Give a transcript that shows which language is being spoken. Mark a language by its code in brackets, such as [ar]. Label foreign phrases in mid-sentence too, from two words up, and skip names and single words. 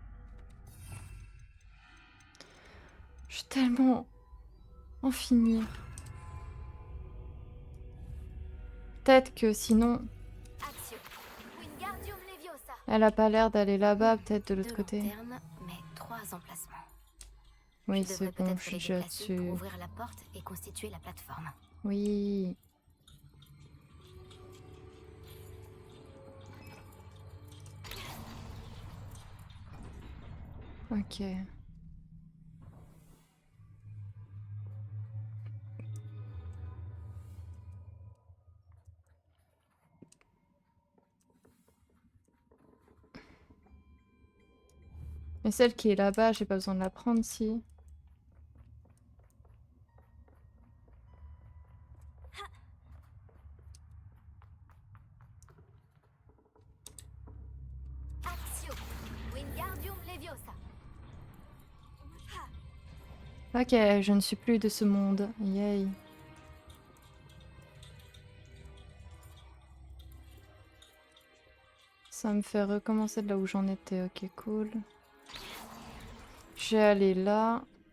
[fr] Je vais tellement en finir. peut-être que sinon... Axio. Wingardium Leviosa. Elle a pas l'air d'aller là-bas, peut-être de l'autre Deux côté. lanternes, mais 3 emplacements. Oui, Je c'est devrais bon, peut-être je suis les déjà déplacer dessus. pour ouvrir la porte et constituer la plateforme. Oui. Ok. Mais celle qui est là-bas, j'ai pas besoin de la prendre, si. Axio. Wingardium Leviosa. Ok, je ne suis plus de ce monde. Yay. Ça me fait recommencer de là où j'en étais. Ok, cool. Je vais aller là.